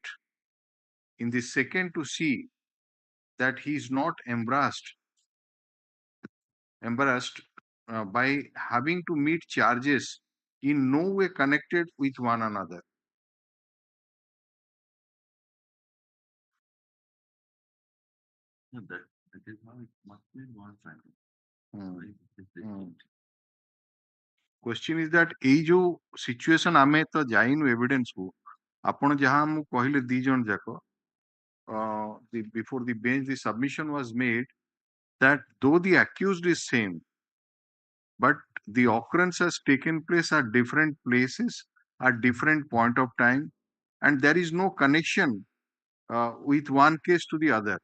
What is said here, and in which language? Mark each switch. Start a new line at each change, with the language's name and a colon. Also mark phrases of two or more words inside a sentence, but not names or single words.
English: In the second, to see that he is not embarrassed by having to meet charges in no way connected with one another. That is how it must be one time. Question is that
Odia: ଏଇ ଯୋଉ situation ଆମେ ତ ଯାଇନୁ evidence କୁ ଆପଣ ଯାହା ମୁଁ କହିଲେ ଦି ଜଣ ଯାକ
English: before the bench the submission was made that though the accused is same but the occurrence has taken place at different places at different point of time and there is no connection with one case to the other.